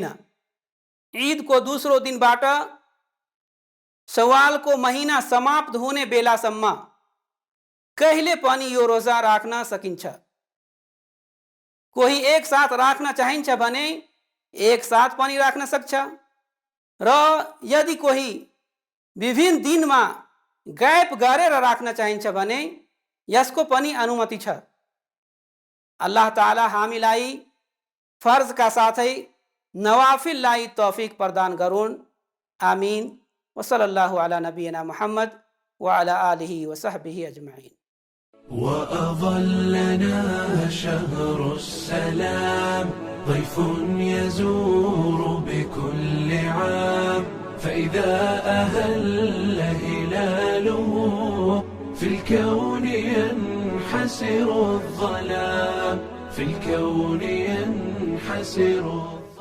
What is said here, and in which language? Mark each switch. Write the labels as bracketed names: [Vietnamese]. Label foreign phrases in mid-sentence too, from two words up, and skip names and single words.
[Nepali] ईदको दोस्रो दिनबाट शव्वालको महिना समाप्त हुने बेलासम्म कहिले पनि यो रोजा राख्न सकिन्छ. कोही एक साथ राख्न चाहिन्छ भने एक साथ पनि राख्न सक्छ र यदि कोही विभिन्न दिनमा गैप गरेर राख्न चाहिन्छ भने यसको पनि अनुमति छ. अल्लाह ताला हामीलाई फर्जका साथै नवाफिललाई तौफिक प्रदान गरून्. आमीन. [Arabic] وصلى الله على نبينا محمد وعلى آله وصحبه أجمعين. وأظلنا شهر السلام ضيف يزور بكل عام فإذا أهل هلاله في الكون ينحسر الظلام في الكون ينحسر